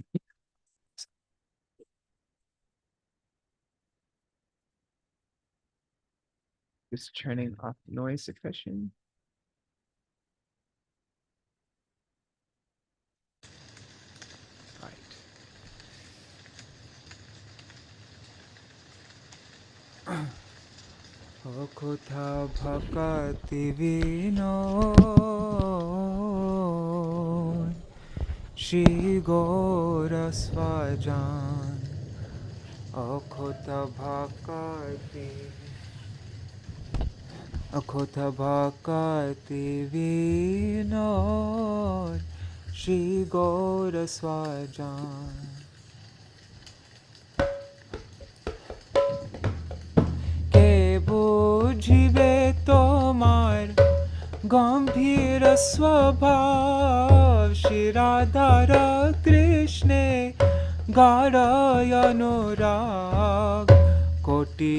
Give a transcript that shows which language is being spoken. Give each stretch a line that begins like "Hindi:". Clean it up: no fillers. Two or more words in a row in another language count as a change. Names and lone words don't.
English: Just turning off noise suppression. Right.
Bangla: তুয়া ভক্তি-প্রতিকূল শ্রী গোরা স্বজন তুয়া ভক্তি-প্রতিকূল শ্রী গোরা স্বজন বুঝিবে তোমার গম্ভীর স্বভাব শ্রী রাধার কৃষ্ণে গাঢ় অনুরাগ কোটি